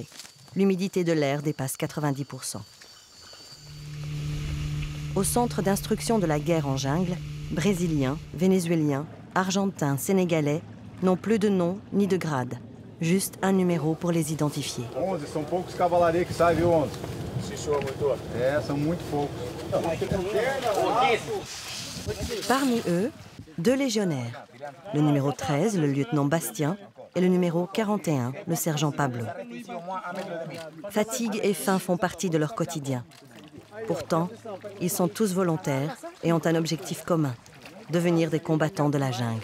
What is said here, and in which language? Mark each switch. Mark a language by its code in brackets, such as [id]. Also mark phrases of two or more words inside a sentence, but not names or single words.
[fr] L'humidité de l'air dépasse 90%. Au centre d'instruction de la guerre en jungle, Brésiliens, Vénézuéliens, Argentins, Sénégalais n'ont plus de nom ni de grade. Juste un numéro pour les identifier. [pt] 11, são poucos cavaleiros que saem, viu, 11? São muito poucos. [fr] Parmi eux, 2 légionnaires. Le numéro 13, le lieutenant Bastien, et le numéro 41, le sergent Pablo. Fatigue et faim font partie de leur quotidien. Pourtant, ils sont tous volontaires et ont un objectif commun, devenir des combattants de la jungle.